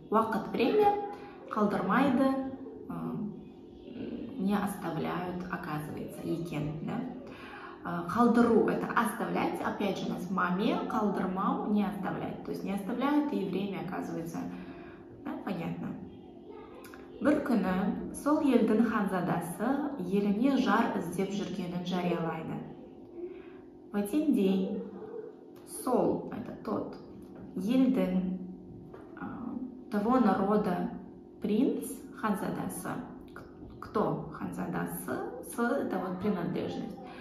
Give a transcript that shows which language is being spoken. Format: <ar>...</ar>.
<ru>Уақыт — время, қалдырмайды — не оставляют, оказывается, екен, да. Қалдыру — это оставлять, опять же у нас маме, қалдырмау — не оставлять, то есть не оставляют, и время, оказывается, да, понятно.</ru> <kk>Бір күні сол елдің ханзадасы еліне жар іздеп жүргенін жариялайды.</kk> <ru>В один день</ru> <kk>сол</kk> <ru>— это тот,</ru> <kk>елдің,</kk> <ru>того народа принц, ханзадасы. Кто ханзадасы? С — это вот принадлежность.</ru>